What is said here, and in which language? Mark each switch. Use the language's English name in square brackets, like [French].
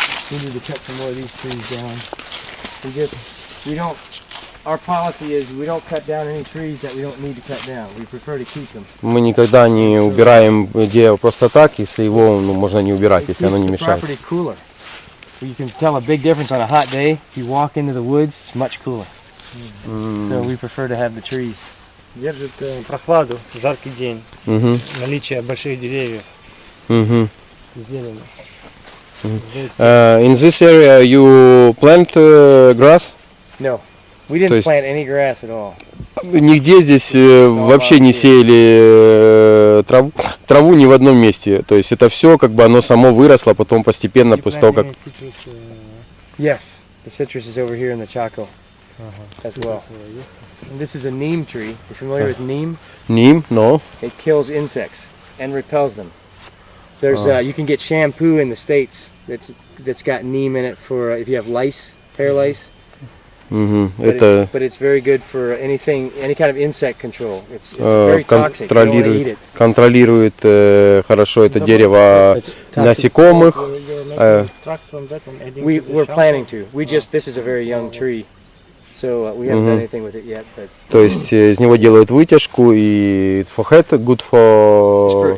[English] We need to cut some more of these trees down. We don't. Our policy is we don't cut down any trees that we don't need to cut down. We prefer to keep them. [Russian] Мы никогда не убираем дерево просто так, если его можно не убирать, если оно не мешает. [English] Property cooler. You can tell a big difference on a hot day. If you walk into the woods, it's much cooler. So we prefer to have the trees. [Russian] Держит прохладу в жаркий день. Наличие больших деревьев. Зелени. [English] In this area you plant grass? No, we didn't plant any grass at all. [Russian] Нигде здесь вообще не сеяли траву ни в одном месте. То есть это все как бы оно само выросло, потом постепенно после того как... [English] Yes, the citrus is over here in the Chaco as well. And this is a neem tree. You familiar with neem? Neem, no. It kills insects and repels them. There's you can get shampoo in the States that's got neem in it for if you have lice, hair lice. But it's very good for any kind of insect control. It's very toxic. You don't want to eat it. [Russian] Контролирует хорошо это дерево насекомых. [English] We're planning to. This is a very young tree, so we haven't done anything with it yet. But [Russian] То есть из него делают вытяжку и [English] for head, good for